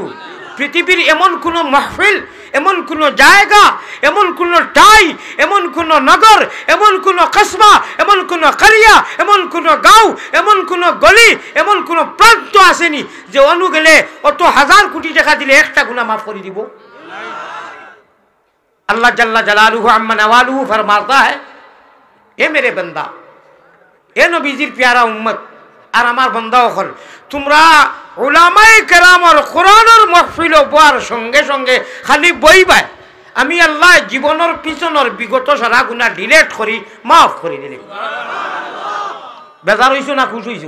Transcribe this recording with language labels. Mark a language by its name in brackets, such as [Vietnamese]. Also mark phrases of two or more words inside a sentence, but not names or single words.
[Bangla] পৃথিবীর এমন কোনো মাহফিল এমন কোনো জায়গা এমন কোনো টাই এমন কোনো নগর এমন কোনো কসবা এমন কোনো কারিয়া এমন কোনো গাঁও এমন কোনো গলি এমন কোনো প্রান্ত আসেনি যে অনু গেলে অত হাজার কোটি টাকা দিলে একটা গুনাহ মাফ করে দিব। [Arabic] الله جل جلاله عم نواله [Urdu] فرماتا ہے اے میرے بندہ [Bangla] ए नबीजीर प्यारा उम्मत আর আমার বান্দা হল তোমরা উলামায়ে কেরাম আর কোরআনের মাহফিল হওয়ার সঙ্গে সঙ্গে খালি বইবা আমি আল্লাহ জীবনের পিছনের বিগত সারা গুনাহ ডিলিট করি মাফ করে দিলাম। বেজার হইছো না খুশ হইছো?